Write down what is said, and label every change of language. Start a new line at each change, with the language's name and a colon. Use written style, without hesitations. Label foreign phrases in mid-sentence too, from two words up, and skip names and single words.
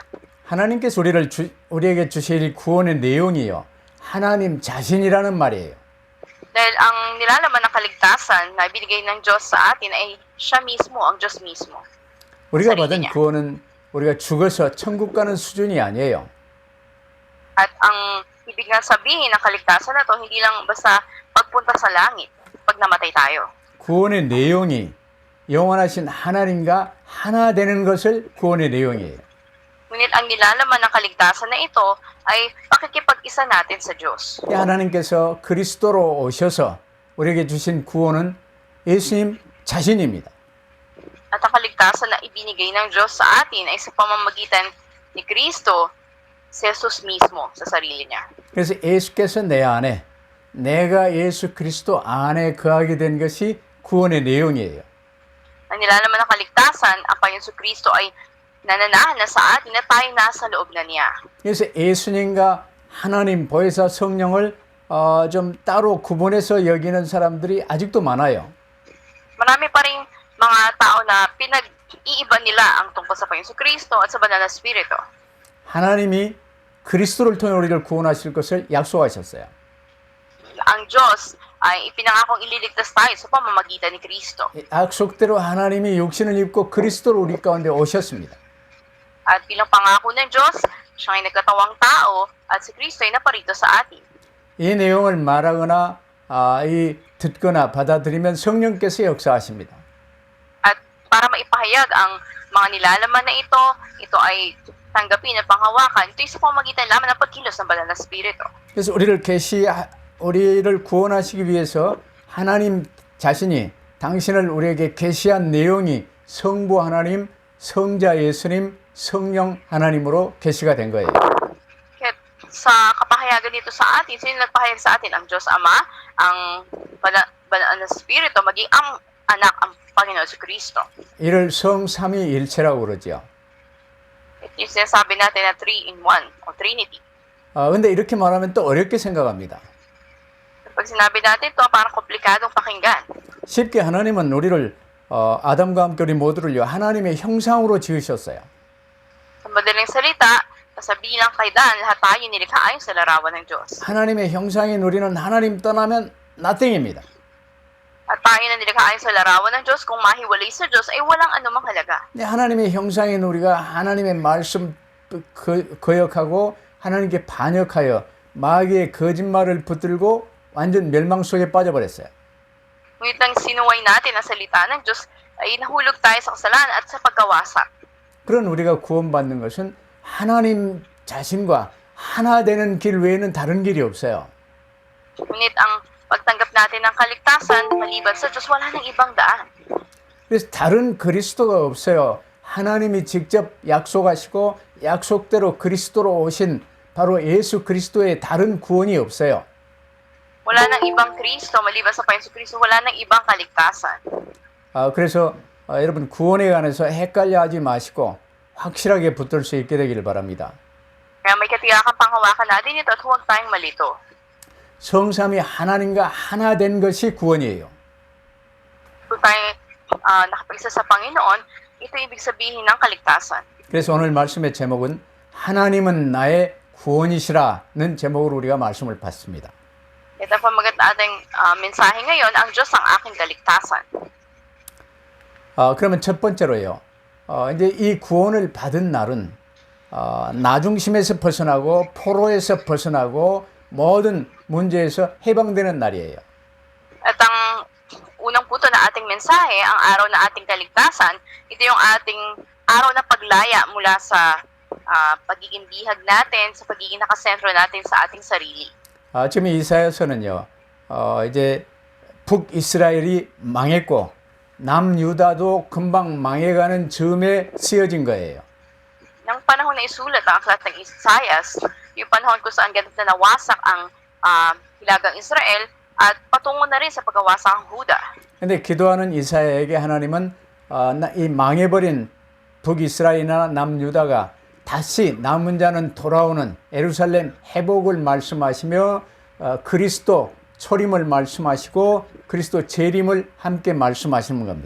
Korean: 하나님께서 우리에게 주실 구원의 내용이요. 하나님 자신이라는 말이에요.
Filipino: Dahil ang nilalaman ng kaligtasan na ibinigay ng Diyos sa atin ay siya mismo, ang Diyos mismo.
Korean: 우리가
Filipino: sarili
Korean: 받은
Filipino: niya.
Korean: 구원은 우리가 죽어서 천국 가는 수준이 아니에요.
Filipino: At ang ibig nga sabihin ng kaligtasan na to, hindi lang basta pagpunta sa langit, pag namatay tayo.
Korean: 구원의 내용이 영원하신 하나님과 하나 되는 것을 구원의 내용이에요.
Filipino: Ngunit ang nilalaman ng kaligtasan na ito ay pakikipag-isa natin sa Diyos.
Korean: 하나님께서 그리스도로 오셔서 우리에게 주신 구원은 예수님 자신입니다.
Filipino: At ang kaligtasan na ibinigay ng Diyos sa atin ay sa pamamagitan ni Kristo, si Jesus mismo sa sarili niya.
Korean: 그래서 예수께서 내 안에, 내가 예수 그리스도 안에 거하게 된 것이 구원의 내용이에요.
Filipino: Ang nilalaman ng kaligtasan, ang Panginoon Kristo ay nananahan na sa atin na tayo nasa loob na niya.
Korean: 그래서 예수님과 하나님 보혜사 성령을 좀 따로 구분해서 여기는 사람들이 아직도 많아요.
Filipino: Marami pa rin mga tao na pinag-iiba nila ang tungkol sa Panginoon Kristo at sa banal na Espiritu.
Korean: 하나님이 그리스도를 통해 우리를 구원하실 것을 약속하셨어요.
Filipino: Ang Diyos ay ipinangakong ililigtas tayo sa pamamagitan ni Kristo.
Korean: 약속대로 하나님이 육신을 입고 그리스도로 우리 가운데 오셨습니다.
Filipino: At bilang pangako ng Diyos, siya ay nagkatawang tao at si Kristo ay naparito sa atin.
Korean: 이 내용을 말하거나 듣거나 받아들이면 성령께서 역사하십니다.
Filipino: At para maipahayag ang mga nilalaman na ito ay tanggapin at panghawakan, ito ay sa pamamagitan lamang ng pagkilos ng banal na Espiritu.
Korean: 그래서 우리를 구원하시기 위해서 하나님 자신이 당신을 우리에게 계시한 내용이 성부 하나님, 성자 예수님, 성령 하나님으로 계시가 된 거예요.
Filipino: Kaya sa kapahayagan dito sa atin, sino nagpahayag sa atin? Ang Diyos Ama, ang banal na Espiritu, maging ang anak, ang Panginoon si Kristo.
Korean: 이를 성삼위일체라고 그러죠.
Filipino: Yung sinasabi natin na 3 in 1 o Trinity.
Korean: 근데 이렇게 말하면 또 어렵게 생각합니다.
Filipino: Pag sinabi natin ito, parang komplikadong pakinggan.
Korean: 쉽게 하나님은 우리를 아담과 함께 우리 모두를요 하나님의 형상으로 지으셨어요.
Filipino: Sa madaling salita, kasabilang kay Dan, lahat tayo nilikha ayon sa larawan ng Diyos.
Korean: 하나님의 형상인 우리는 하나님 떠나면 nothing입니다.
Filipino: At tayo na nilikha ayon sa larawan ng Diyos, kung mahiwalay sa Diyos, ay walang anumang halaga.
Korean: 네, 하나님의 형상인 우리가 하나님의 말씀 거역하고 하나님께 반역하여 마귀의 거짓말을 붙들고 완전 멸망 속에 빠져버렸어요.
Filipino: Ngunit nang sinuway natin ang salita ng Diyos, ay nahulog tayo sa kasalanan at sa pagkawasak.
Korean: 그런 우리가 구원받는 것은 하나님 자신과 하나 되는 길 외에는 다른 길이 없어요.
Filipino: Ngunit ang pagtanggap natin ng kaligtasan, maliban sa Diyos, wala nang ibang daan.
Korean: 그래서 다른 그리스도가 없어요. 하나님이 직접 약속하시고 약속대로 그리스도로 오신 바로 예수 그리스도의 다른 구원이 없어요.
Filipino: Wala nang ibang Kristo, maliban sa Panginoon Kristo, wala nang ibang kaligtasan.
Korean: 그래서 여러분 구원에 관해서 헷갈려 하지 마시고 확실하게 붙들 수 있게 되기를 바랍니다.
Filipino: Kaya may katiyakan panghawakan natin ito at huwag tayong malito.
Korean: 성삼위 하나님과 하나 된 것이 구원이에요.
Filipino: Kung tayo nakapagsa sa Panginoon, ito ibig sabihin ng kaligtasan.
Korean: 그래서 오늘 말씀의 제목은 하나님은 나의 구원이시라는 제목으로 우리가 말씀을 받습니다.
Filipino: Ito ang pamagat na ating mensahe ngayon, ang Diyos ang aking kaligtasan.
Korean: 그러면 첫 번째로요. 이제 이 구원을 받은 날은 나중심에서 벗어나고 포로에서 벗어나고 모든 문제에서 해방되는 날이에요.
Filipino: At ang unang punto na ating mensahe, ang araw na ating kaligtasan, ito yung ating araw na paglaya mula sa pagiging bihag natin, sa pagiging nakasentro natin sa ating sarili.
Korean: 지금 이사야서는요. 이제 북이스라엘이 망했고 남유다도 금방 망해가는 즈음에 쓰여진 거예요.
Filipino: Nang panahon na isulat ang aklat ng Isaias, yung panahon kung saan ganit na nawasak ang hilagang Israel at patungo na rin sa pagkawasak ang Huda.
Korean: 근데 기도하는 이사야에게 하나님은 이 망해버린 북이스라엘이나 남유다가 다시 남은 자는 돌아오는 예루살렘 회복을 말씀하시며 그리스도 초림을 말씀하시고 그리스도 재림을 함께 말씀하시는 겁니다.